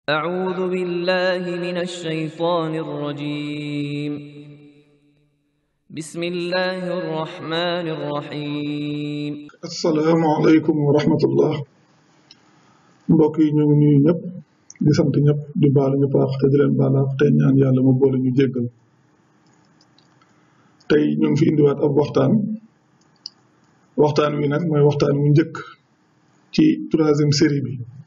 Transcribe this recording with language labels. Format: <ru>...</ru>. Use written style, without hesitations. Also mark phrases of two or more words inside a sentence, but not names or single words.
<ar>أعوذ بالله من الشيطان الرجيم. بسم الله الرحمن الرحيم. السلام عليكم ورحمة الله.</ar> <wo>mbokk yi ñu ngi nuyu ñëpp di sant ñëpp di baalu ñëpp wax te di leen baalaaf tey ñaan yàlla mu boole ñu jéggal. tey ñu ngi fi indiwaat ab waxtaan wi nag mooy waxtaan wu njëkk ci 3e série bi.</wo>